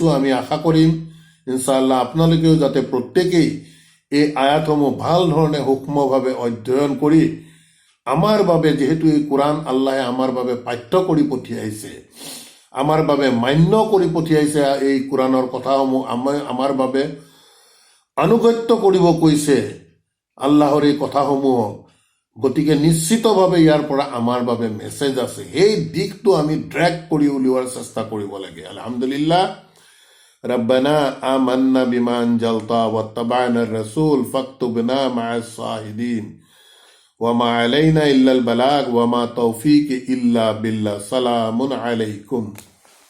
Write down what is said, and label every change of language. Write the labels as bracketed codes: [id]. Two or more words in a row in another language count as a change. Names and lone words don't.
[as] আমি আশা কৰিম [ar] إن شاء الله [as] আপোনালোকেও যাতে প্ৰত্যেকেই এই আয়াতসমূহ ভাল ধৰণে সূক্ষ্মভাৱে অধ্যয়ন কৰি আমাৰ বাবে, যিহেতু এই কোৰাণ আল্লাহে আমাৰ বাবে পাঠ্য কৰি পঠিয়াইছে, আমাৰ বাবে মান্য কৰি পঠিয়াইছে, এই কোৰাণৰ কথাসমূহ আমাৰ বাবে আনুগত্য কৰিব কৈছে আল্লাহৰ এই কথাসমূহক, গতিকে নিশ্চিতভাৱে ইয়াৰ পৰা আমাৰ বাবে মেছেজ আছে। সেই দিশটো আমি ড্ৰেগ কৰি উলিওৱাৰ চেষ্টা কৰিব লাগে। [ar] الحمد لله، ربنا آمنا بما أنزلت واتبعنا الرسول فاكتبنا مع الشاهدين وما علينا إلا البلاغ وما توفيق إلا بالله. سلام عليكم.